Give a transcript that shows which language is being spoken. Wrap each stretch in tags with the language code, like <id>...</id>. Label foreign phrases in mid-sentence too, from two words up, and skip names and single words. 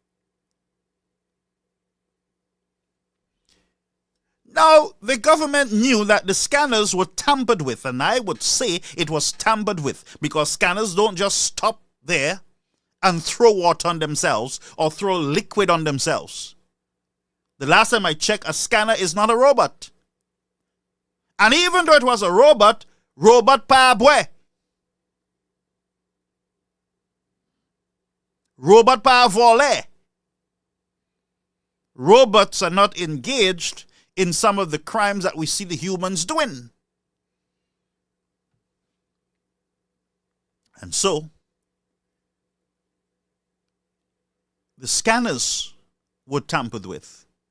<en>Now, the government knew that the scanners were tampered with, and I would say it was tampered with, because scanners don't just stop there and throw water on themselves or throw liquid on themselves. The last time I checked, a scanner is not a robot. And even though it was a robot</en> <acf>pa abwe. Robot pa vole.</acf> <en>Robots are not engaged in some of the crimes that we see the humans doing. And so, the scanners were tampered with.</en>